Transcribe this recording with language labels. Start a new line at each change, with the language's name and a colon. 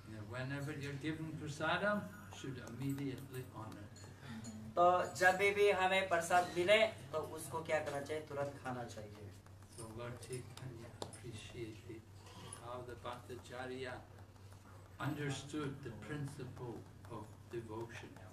English: Whenever you're given prasadam, should immediately honor.
Hindi: तो जब भी हमें प्रसाद मिले तो उसको क्या करना चाहिए, तुरंत खाना चाहिए.
English: So Lord Chaitanya appreciated how the Bhattacharya understood the principle of devotion.